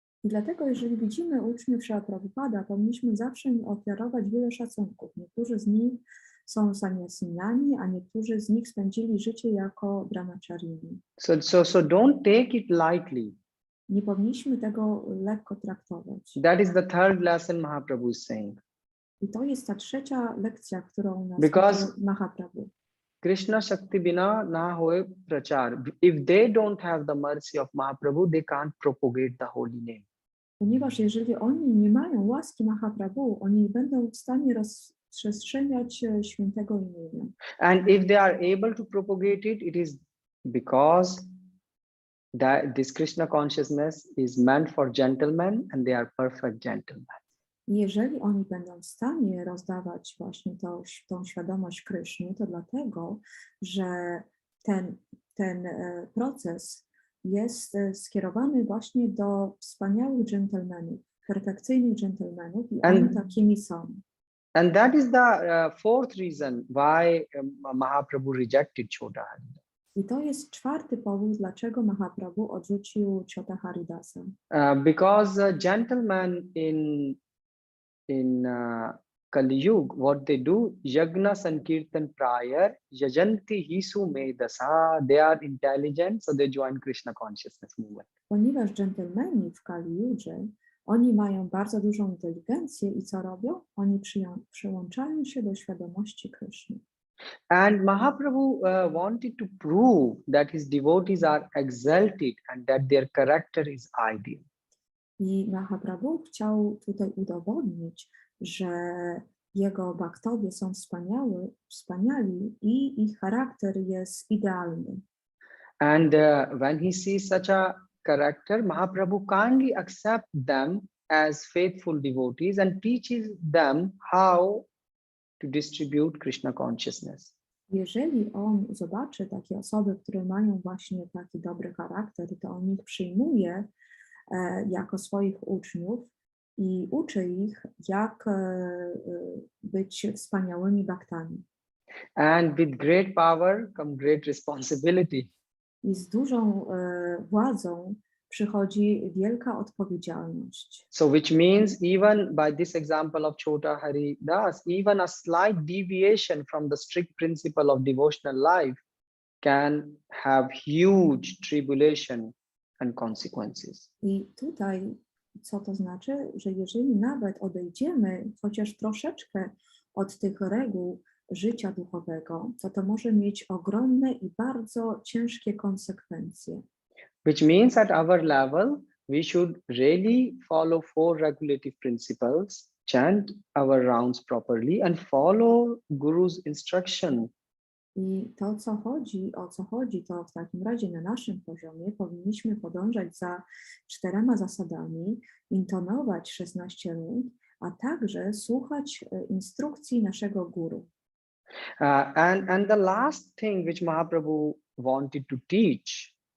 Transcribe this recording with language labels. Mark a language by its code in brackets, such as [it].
[pl] I dlatego, jeżeli widzimy uczniów Śrila Prabhupada, powinniśmy zawsze im ofiarować wiele szacunków. Niektórzy z nich są sannyasinami, a niektórzy z nich spędzili życie jako brahmacharini. [en] So don't take it lightly. [pl] Nie powinniśmy tego lekko traktować. [en] That is the third lesson Mahaprabhu is saying. [pl] I to jest ta trzecia lekcja, którą nas Mahaprabhu. [bn] Krishna Shakti bina na hoye prachar. [en] If they don't have the mercy of Mahaprabhu, they can't propagate the holy name. [pl] Ponieważ jeżeli oni nie mają łaski Mahaprabhu, oni nie będą w stanie rozprzestrzeniać świętego imienia. [en] And if they are able to propagate it, it is because that this Krishna consciousness is meant for gentlemen, and they are perfect gentlemen. [pl] Jeżeli oni będą w stanie rozdawać właśnie tą świadomość Kryszny, to dlatego, że ten proces jest skierowany właśnie do wspaniałych dżentelmenów, perfekcyjnych dżentelmenów, i oni takimi są. [en] And that is the fourth reason why Mahaprabhu rejected Chota Haridasa. [pl] I to jest czwarty powód, dlaczego Mahaprabhu odrzucił Chota Haridasa. [en] Because gentlemen in Kali Yuga, what they do, [sa] Yagna Sankirtan prior, Yajanti Hisu Medasa, [en] they are intelligent, so they join Krishna consciousness movement. [pl] Ponieważ dżentelmeni w Kali Yudze, oni mają bardzo dużą inteligencję i co robią? Oni przyłączają się do świadomości Kryszny. [en] And Mahaprabhu wanted to prove that his devotees are exalted and that their character is ideal. [pl] I Mahaprabhu chciał tutaj udowodnić, że jego bhaktowie są wspaniali i ich charakter jest idealny. [en] And when he sees such a character, Mahaprabhu kindly accepts them as faithful devotees and teaches them how to distribute Krishna consciousness. [pl] Jeżeli on zobaczy takie osoby, które mają właśnie taki dobry charakter, to on ich przyjmuje jako swoich uczniów i uczy ich, jak być wspaniałymi bhaktami. [en] And with great power comes great responsibility. [pl] I z dużą władzą przychodzi wielka odpowiedzialność. [en] So which means even by this example of Chota Haridas, even a slight deviation from the strict principle of devotional life can have huge tribulation and consequences. [pl] I tutaj co to znaczy? Że jeżeli nawet odejdziemy chociaż troszeczkę od tych reguł życia duchowego, to może mieć ogromne i bardzo ciężkie konsekwencje. [en] Which means at our level, we should really follow 4 regulative principles, chant our rounds properly, and follow Guru's instruction. [pl] I to, o co chodzi, to w takim razie na naszym poziomie powinniśmy podążać za 4 zasadami, intonować 16 rund, a także słuchać instrukcji naszego guru. [en] And the last thing which Mahaprabhu wanted to teach.